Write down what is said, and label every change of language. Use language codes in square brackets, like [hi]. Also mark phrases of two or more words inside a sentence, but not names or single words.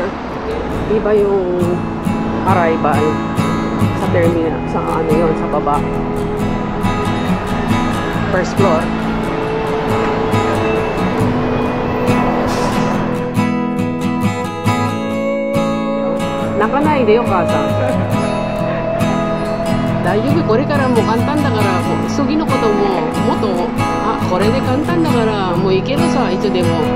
[tl] Iba yung arrival sa terminal. Sa ano yun, sa baba. [en] First floor. [ja] 泣かないでよ、かさ. 大丈夫、これからもう簡単だから、次のことももっと、あ、これで簡単だからもういけるさ、いつでも